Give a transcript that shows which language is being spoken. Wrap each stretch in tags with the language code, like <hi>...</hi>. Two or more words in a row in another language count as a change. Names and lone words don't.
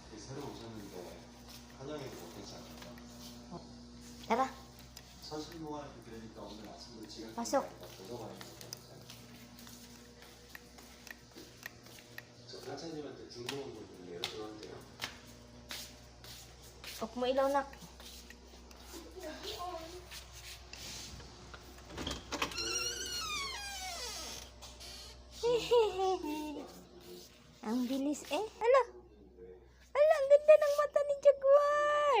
<ko>새로 오셨는데 환영회도 못했지 않을까?</ko> <tl>Tara,</tl> <ko>선실 모아놓고 그러니까 오늘 아침도 지각</ko> <tl>Pasok.</tl> <ko>도서관에 있었잖아요. 저 사장님한테 궁금한 거 있는데요. 들어오세요.</ko> <tl>huwag mo ilaw, nak. Ang bilis eh. Ala! Ala, ang ganda ng mata ni Jaguar!</tl>